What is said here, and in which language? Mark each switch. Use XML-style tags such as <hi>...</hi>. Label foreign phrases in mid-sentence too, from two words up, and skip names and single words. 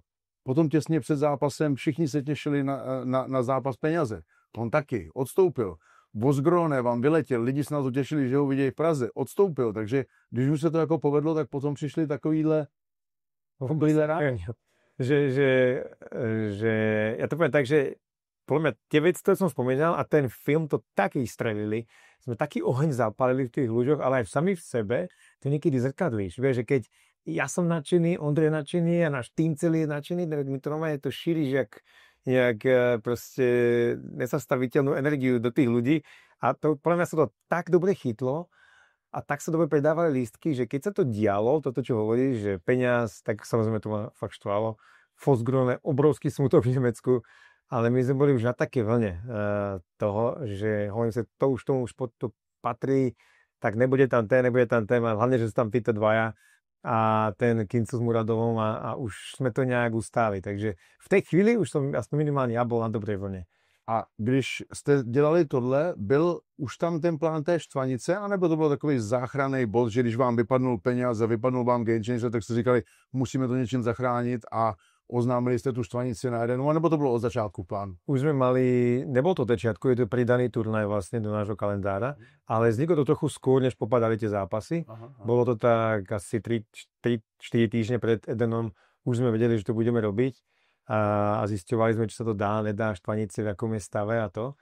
<cs>Potom těsně před zápasem všichni se těšili na zápas peněze. On taky odstoupil. Vozgrone vám vyletěl, lidi se na to těšili, že ho vidějí v Praze. Odstoupil, takže když už se to jako povedlo, tak potom přišli takovýhle rádi.</cs> <sk>Že ja to poviem tak, že podľa mňa tie veci, ktoré som spomínal a ten film to taký strelili, sme taký oheň zapálili v tých ľuďoch, ale aj sami v sebe, to niekedy zrkadlíš. Vieš, že keď ja som nadšený, Ondrej je nadšený a náš tým celý je nadšený, tak my to normálne to šíriš jak proste nezastaviteľnú energiu do tých ľudí a to podľa mňa sa to tak dobre chytlo a tak sa dobre predávali lístky, že keď sa to dialo, toto čo hovoríš, že peňaz, tak samozrejme to ma fakt štvalo, Vozgrone, obrovský smutok v Nemecku, ale my sme boli už na také vlne toho, že hovorím sa, to už tomu športu patrí, tak nebude tam ten, hlavne, že sú tam títo dvaja a ten Kincl s Muradovom</sk> <cs>a už jsme to nějak ustáli. Takže v té chvíli už jsem aspoň minimálně já byl na dobré vlně. A když jste dělali tohle, byl už tam ten plán té štvanice, anebo to byl takový záchranný bod, že když vám vypadnul peněz a vypadnul vám game changer, tak jste říkali, musíme to něčím zachránit a oznámili jste tu štvanici na jeden, nebo to bylo od začátku plán?</cs> <sk>Už sme mali, nebol to začiatku, je to pridaný turnaj vlastne do nášho kalendára, ale vzniklo to trochu skôr, než popadali tie zápasy. Aha. Bolo to tak asi 3-4 týždne pred Edenom, už sme vedeli, že to budeme robiť a zisťovali sme, či sa to dá, nedá, štvanici, v akom je stave a to.</sk>